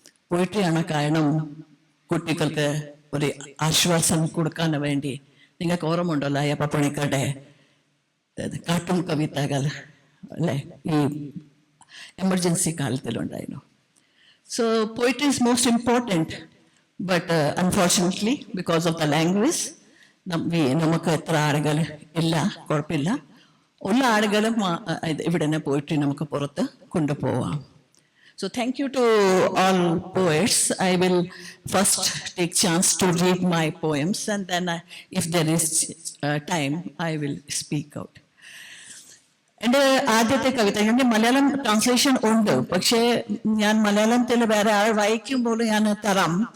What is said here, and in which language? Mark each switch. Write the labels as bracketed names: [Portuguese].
[Malayalam] പോയിട്രിയാണ് കാരണം കുട്ടികൾക്ക് ഒരു ആശ്വാസം കൊടുക്കാൻ വേണ്ടി. നിങ്ങൾക്ക് ഓർമ്മയുണ്ടല്ലോ അയ്യപ്പ പണിക്കരുടെ കാർട്ടൂൺ കവിതകൾ അല്ലേ, ഈ emergency കാലത്തിലുണ്ടായിരുന്നു. [English] So poetry is most important. But unfortunately, because of the language, [Malayalam] നമുക്ക് എത്ര ആളുകൾ ഇല്ല, കുഴപ്പമില്ല. ഉള്ള ആളുകളും ഇവിടെ തന്നെ പോയിട്ട് നമുക്ക് പുറത്ത് കൊണ്ടുപോവാം. [English] So thank you to all poets. I will first take chance to read my poems, and then if there is time, I will speak out. [Malayalam] എൻ്റെ ആദ്യത്തെ കവിത, എൻ്റെ മലയാളം ട്രാൻസ്ലേഷൻ ഉണ്ട്, പക്ഷേ ഞാൻ മലയാളത്തിൽ വേറെ ആൾ വായിക്കുമ്പോൾ ഞാൻ തരാം.